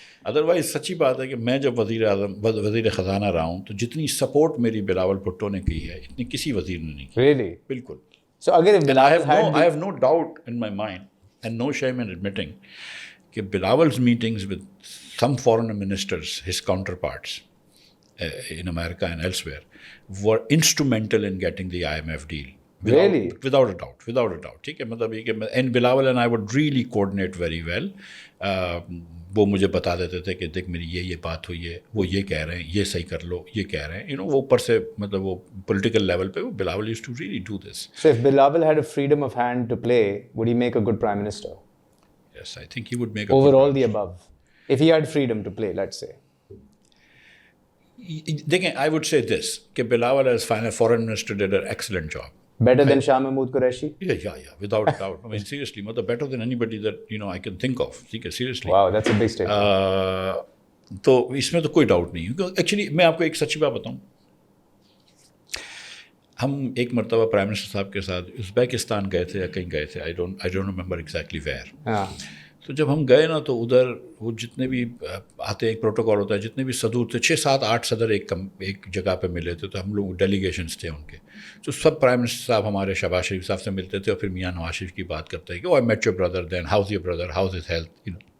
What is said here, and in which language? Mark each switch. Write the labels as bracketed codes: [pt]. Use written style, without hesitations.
[ur] Otherwise سچی بات ہے کہ میں جب وزیر خزانہ رہا ہوں تو جتنی سپورٹ میری بلاول بھٹو نے کی ہے اتنی کسی وزیر نے نہیں کی. [en] Really? [ur] بالکل. So اگر [en] I have no doubt in my mind and no shame in admitting [ur] کہ [en] بلاول's meetings with some foreign ministers, his counterparts in America and elsewhere, were instrumental in getting the IMF deal. Really? Without a doubt. [ur] ٹھیک ہے، مطلب یہ کہ [en] and Bilawal and I would really coordinate very well. [ur] وہ مجھے بتا دیتے تھے کہ دیکھ میری یہ بات ہوئی ہے، وہ یہ کہہ رہے ہیں، یہ صحیح کر لو، یہ کہہ رہے ہیں، [en] You know. [ur] وہ اوپر سے مطلب وہ پولیٹیکل لیول پہ وہ [en] Bilawal used to really do this. So if Bilawal had a freedom of hand to play, would he make a good prime minister? Yes, I think he would make a over all the above. If he had freedom to play, let's say. [ur] دیکھیں, [en] I would say this کہ Bilawal as foreign minister did an excellent job. Better than Shah Mahmood Qureshi? Yeah, without a doubt. I mean, seriously, better than anybody that, you know, I can think of. Seriously. Wow, that's a big statement. [ur] تو اس میں تو کوئی doubt نہیں ہے. Actually میں آپ کو ایک سچی بات بتاؤں, ہم ایک مرتبہ پرائم منسٹر صاحب کے ساتھ ازبیکستان گئے تھے یا کہیں گئے تھے, [en] I don't remember exactly where. [ur] تو جب ہم گئے نا تو ادھر وہ جتنے بھی آتے ایک پروٹوکول ہوتا ہے, جتنے بھی صدور تھے 6, 7, 8 صدر ایک جگہ پہ ملے تھے, تو ہم لوگ ڈیلیگیشنس تھے ان کے, تو سب پرائم منسٹر صاحب ہمارے شہباز شریف صاحب سے ملتے تھے, اور پھر میاں نواز شریف کی بات کرتے ہیں کہ [en] I met your brother, then how's your brother, how's is health, you know.